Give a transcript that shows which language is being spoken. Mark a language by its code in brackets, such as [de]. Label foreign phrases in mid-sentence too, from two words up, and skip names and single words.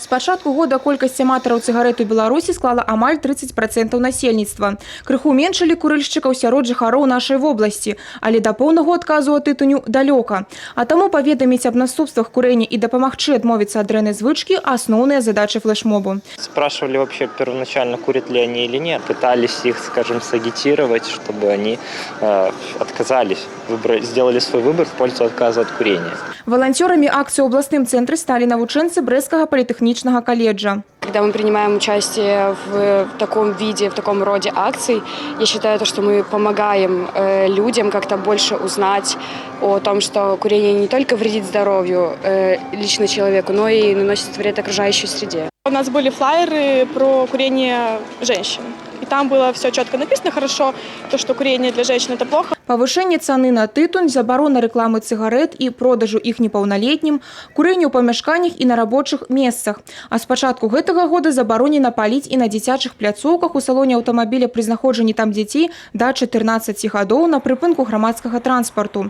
[be] З пачатку года колькасць аматараў цыгарэт у Беларусі склала амаль 30% насельніцтва. Крыху меншалі курыльшчыкаў сярод жыхароў нашай вобласці, але да поўнага адказу ад тытуню далёка. А таму паведаміць аб наступствах курення і дапамагчы адмовіцца ад дрэннай звычкі – асноўныя задачы флешмобу. [ru] Спрашивали вообще первоначально, курят ли они или нет. Пытались их, скажем, сагитировать, чтобы они отказались, сделали свой выбор в пользу отказа от курения. Волонтерами акции в областном центре стали [be] навучэнцы Брэсцкага [ru] политехничного колледжа. Когда мы принимаем участие в таком виде, в таком роде акций, я считаю, что мы помогаем людям как-то больше узнать о том, что курение не только вредит здоровью лично человеку, но и наносит вред окружающей среде. У нас были флаеры про курение женщин. И там было все четко написано, хорошо, то, что курение для женщин – это плохо. [be] Павышэнне цаны на тытунь, забарона рэкламы цыгарэт і продажу іх непаўналетнім, курэнне ў памяшканнях і на рабочых месцах. А з пачатку гэтага года забаронена паліць і на дзіцячых пляцоўках у салоне аўтамабіля пры знаходжанні там дзяцей да 14 гадоў на прыпынку грамадскага транспарту.